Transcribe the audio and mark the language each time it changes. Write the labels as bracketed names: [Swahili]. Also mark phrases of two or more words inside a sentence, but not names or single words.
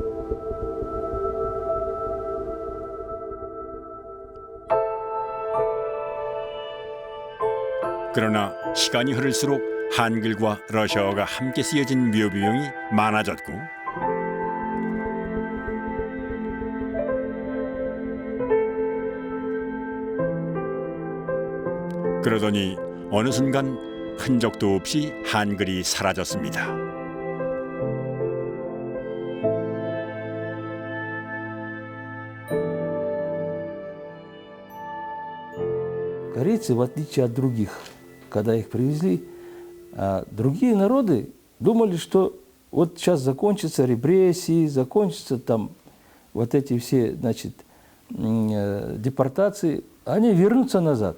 [Korean] 그러나 시간이 흐를수록 한글과 러시아어가 함께 쓰여진 묘비명이 많아졌고 그러더니 어느 순간 흔적도 없이 한글이 사라졌습니다. [Russian] Корейцы, в отличие от других, когда их привезли, другие народы думали, что вот сейчас закончатся репрессии, закончатся там вот эти все, значит, депортации, они вернутся назад.